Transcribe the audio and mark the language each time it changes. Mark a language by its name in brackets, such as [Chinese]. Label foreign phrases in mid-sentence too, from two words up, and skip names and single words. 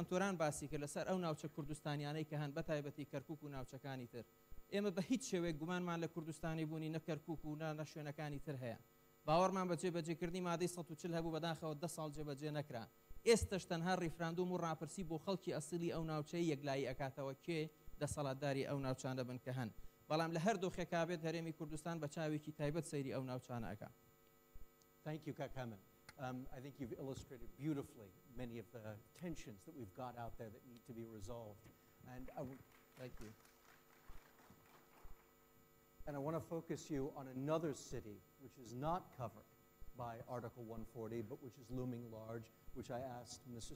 [Central Kurdish] توران باسی کرد لەسەر ئەو ناوچە کوردستانیانەی کە هەن بەتایبەتی کەرکوک و ناوچەکانی تر ئێمە بە هیچ شێوەیە گومانمان لە کوردستانی بوونی نە کەرکوک و نە شوێنەکانی تر هەیە باوەڕمان بە جێبەجێکردنی مادەی 140 هەبوو بەداخەوە 10 ساڵ جێبەجێ نەکرا ئێستش تەنها ڕیفراندوم و ڕاپرسی بۆ خەڵکی ئەسڵی ئەو ناوچەی یەکلایی ئەکاتەوە کێ دەسەڵاتداری ئەو ناوچانە بن کە هەن بەڵام لە هەردوو خێکابێت هەرێمی کوردستان بە چاوێکی تایبەت سەیری ئەو ناوچانە ئەکا. [English] Thank you, Kak Hemin. I think you've illustrated beautifully many of the tensions that we've got out there that need to be resolved. And thank you. And I want to focus you on another city which is not covered by Article 140, but which is looming large, which I asked Mr.